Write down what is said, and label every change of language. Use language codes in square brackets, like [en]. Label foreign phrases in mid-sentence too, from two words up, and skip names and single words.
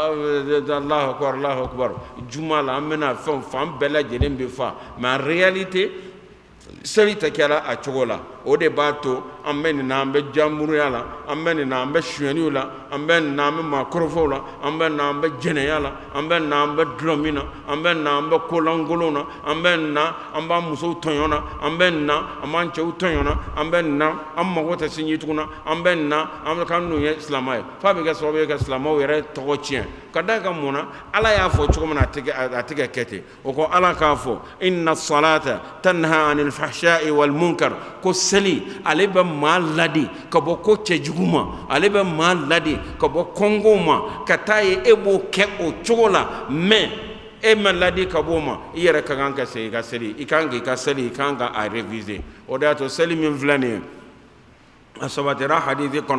[ar] الله أكبر [bm] juma la an bɛna fɛnw fan bɛɛ lajɛlen bɛ fa [fr] mais en réalité [bm] seli tɛ kɛra a cogo la o de b'a to an bɛ nin na an bɛ jamuruya la an bɛ nin na an bɛ suyɛniw la an bɛ nin na an bɛ maakɔrɔfɔw la an bɛ nin na an bɛ jɛnɛya la an bɛ nin na an bɛ dulɔ min na an bɛ nin na an bɛ kolankolonw na an bɛ nin na an b'an musow tɔɲɔ na an bɛ nin na an b'an cɛw tɔɲɔ na an bɛ nin na an mago tɛ sinji tugun na an bɛ nin na an bɛ k'an nun ye silamɛ ye f'a bɛ kɛ sababu ye ka silamɛw yɛrɛ tɔgɔ tiɲɛ ka da ka mun na ala y'a fɔ cogo min na a tɛ kɛ kɛ ten o ko ala k'a fɔ [ar] إن الصلاة تنهى عن الفحشاء والمنكر [bm] ko seli ale bɛ maa ladi ka bɔ ko cɛjugu ma ale bɛ maa ladi ka bɔ kɔngow ma ka taa ye e b'o kɛ o cogo la mais e ma ladi ka bɔ o ma i yɛrɛ ka kan ka segin i ka seli i kan k'i ka seli i kan ka a réviser o de y'a to seli min filɛ nin ye a sabatira hadithi kɔnɔ